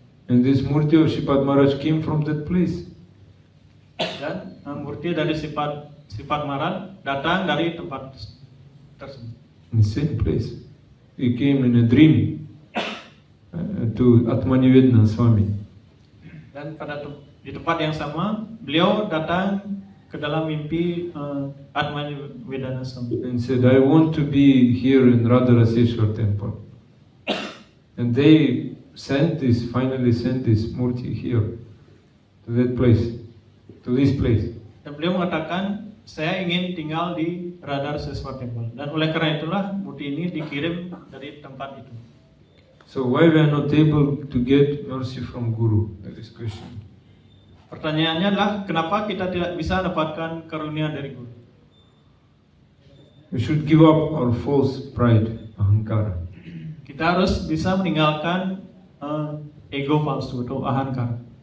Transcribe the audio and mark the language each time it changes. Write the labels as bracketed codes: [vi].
[en] And this murti of Shripad Maharaj came from that place. [id] Dan murti dari Shripad Maharaj datang dari tempat tersebut. [en] In the same place. He came in a dream to Atmanivedana Swami. [id] Dan di tempat yang sama, beliau datang ke dalam mimpi Atmanivedana Swami. [en] And said, I want to be here in Radharaseshwar temple. And they finally sent this murti here, to that place, to this place. [id] Dan beliau mengatakan, saya ingin tinggal di Radharaseshwar temple. Dan oleh karena itulah murti ini dikirim dari tempat itu. [en] So why we are not able to get mercy from Guru? That is question. [id] Pertanyaannya adalah, kenapa kita tidak bisa dapatkan karunia dari guru? [en] We should give up our false pride, ahankara. [id] Kita harus bisa meninggalkan ego palsu atau ahankara.